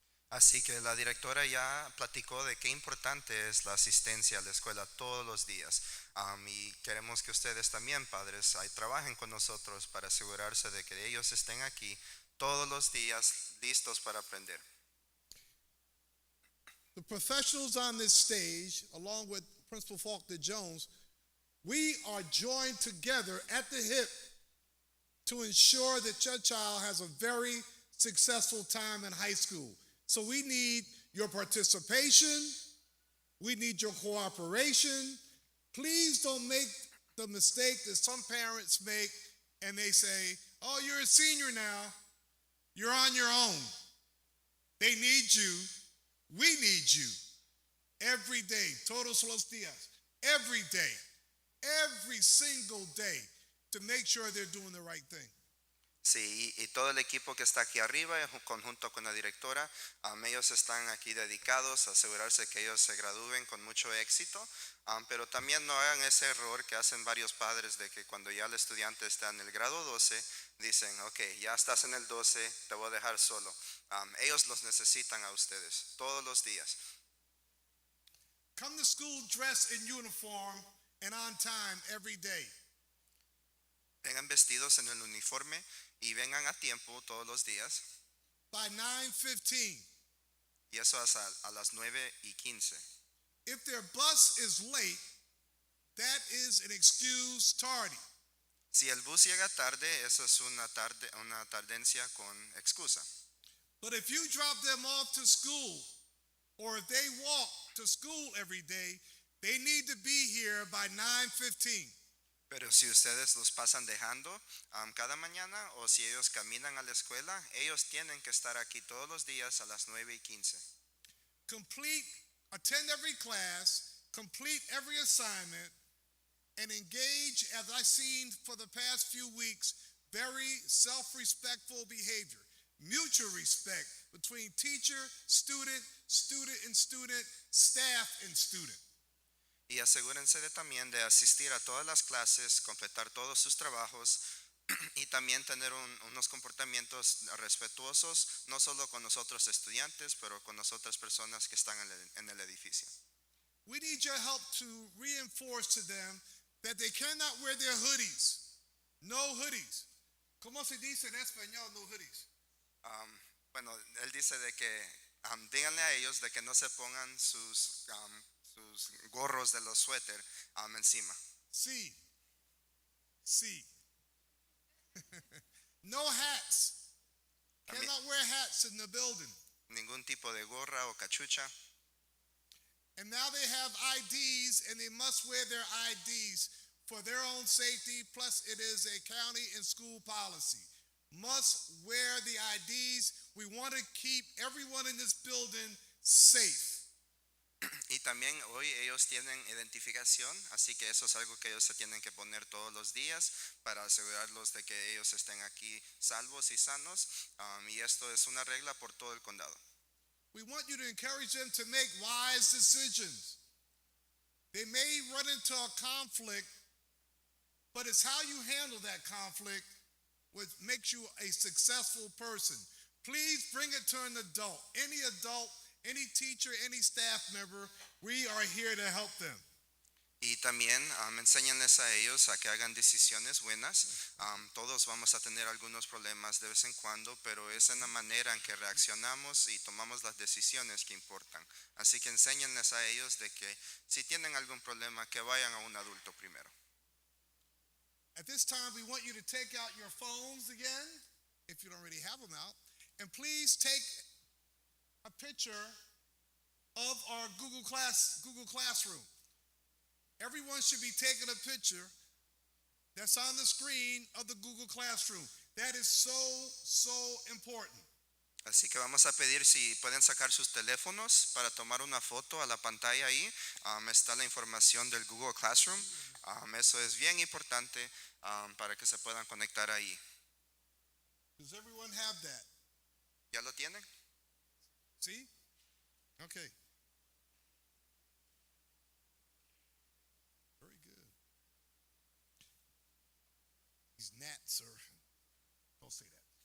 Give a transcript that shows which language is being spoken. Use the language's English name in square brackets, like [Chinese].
[Spanish] Así que la directora ya platicó de qué importante es la asistencia a la escuela todos los días. Y queremos que ustedes también, padres, trabajen con nosotros para asegurarse de que ellos estén aquí todos los días listos para aprender. [English] The professionals on this stage, along with Principal Faulkner-Jones, we are joined together at the hip to ensure that your child has a very successful time in high school. So we need your participation. We need your cooperation. Please don't make the mistake that some parents make and they say, oh, you're a senior now. You're on your own. They need you. We need you. Every day. [Spanish] Todos los días. [English] Every day. Every single day to make sure they're doing the right thing. [Spanish] Sí, y todo el equipo que está aquí arriba, conjunto con la directora, ellos están aquí dedicados a asegurarse que ellos se gradúen con mucho éxito, pero también no hagan ese error que hacen varios padres de que cuando ya el estudiante está en el grado 12, dicen, ok, ya estás en el 12, te voy a dejar solo. Ellos los necesitan a ustedes todos los días. [English] Come to school dressed in uniform and on time every day. [Spanish] Vengan vestidos en el uniforme y vengan a tiempo todos los días. [English] By 9:15. [Spanish] Y eso es a las 9:15. [English] If their bus is late, that is an excuse tardy. [Spanish] Si el bus llega tarde, eso es una tardencia con excusa. [English] But if you drop them off to school, or if they walk to school every day, they need to be here by 9:15. [Spanish] Pero si ustedes los pasan dejando cada mañana o si ellos caminan a la escuela, ellos tienen que estar aquí todos los días a las 9:15. [English] Attend every class, complete every assignment, and engage, as I've seen for the past few weeks, very self-respectful behavior. Mutual respect between teacher, student, and student, staff and student. [Spanish] Y asegúrense también de asistir a todas las clases, completar todos sus trabajos y también tener unos comportamientos respetuosos, no solo con nosotros estudiantes, pero con las otras personas que están en el edificio. [English] We need your help to reinforce to them that they cannot wear their hoodies. No hoodies. [Spanish] ¿Cómo se dice en español [English] no hoodies? [Spanish] Bueno, él dice de que díganle a ellos de que no se pongan sus gorros de los suéter encima. Sí. [English] No hats. Cannot wear hats in the building. [Spanish] Ningún tipo de gorra o cachucha. [English] And now they have IDs and they must wear their IDs for their own safety. Plus it is a county and school policy. Must wear the IDs. We want to keep everyone in this building safe. [Spanish] Y también hoy ellos tienen identificación, así que eso es algo que ellos se tienen que poner todos los días para asegurarlos de que ellos estén aquí salvos y sanos. Y esto es una regla por todo el condado. [English] We want you to encourage them to make wise decisions. They may run into a conflict, but it's how you handle that conflict what makes you a successful person. Please bring it to an adult, any teacher, any staff member. We are here to help them. [Spanish] Y también enséñenles a ellos a que hagan decisiones buenas. Todos vamos a tener algunos problemas de vez en cuando, pero es en la manera en que reaccionamos y tomamos las decisiones que importan. Así que enséñenles a ellos de que si tienen algún problema, que vayan a un adulto primero. [English] At this time, we want you to take out your phones again, if you don't already have them out, and please take a picture of our Google Classroom. Everyone should be taking a picture that's on the screen of the Google Classroom. That is so important. [Spanish] Así que vamos a pedir si pueden sacar sus teléfonos para tomar una foto a la pantalla ahí. Está la información del Google Classroom. Eso es bien importante para que se puedan conectar ahí. [English] Does everyone have that? [Spanish] ¿Ya lo tienen? [English] See? Okay. Very good. These gnats are, don't say that.